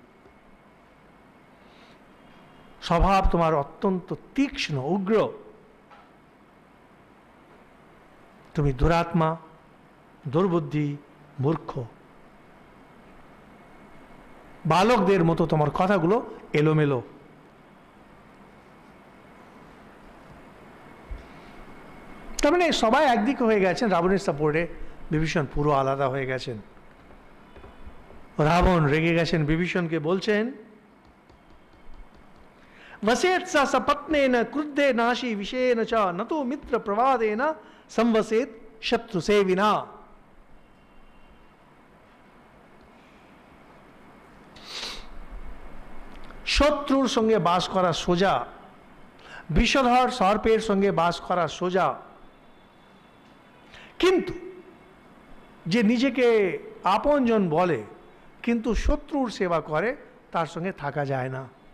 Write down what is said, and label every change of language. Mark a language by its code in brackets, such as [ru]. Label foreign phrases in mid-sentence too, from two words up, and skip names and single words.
[bn] স্বভাব তোমার অত্যন্ত তীক্ষ্ণ উগ্র, তুমি দুরাত্মা, দুর্বুদ্ধি, মূর্খ, বালকদের মতো তোমার কথাগুলো এলোমেলো। তার মানে সবাই একদিকে হয়ে গেছেন, রাবণের সাপোর্টে বিভীষণ পুরো আলাদা হয়ে গেছেন। রাবণ রেগে গেছেন, বিভীষণকে বলছেন, [sa] वसेत स सपत्नेन क्रुद्धे नाशी विषेन च न तो मित्र प्रवादेन संवसेत शत्रु सेविना। [bn] শত্রুর সঙ্গে বাস করা সোজা, বিষধর সর্পের সঙ্গে বাস করা সোজা, কিন্তু যে নিজেকে আপনজন বলে কিন্তু শত্রুর সেবা করে তার সঙ্গে থাকা যায় না।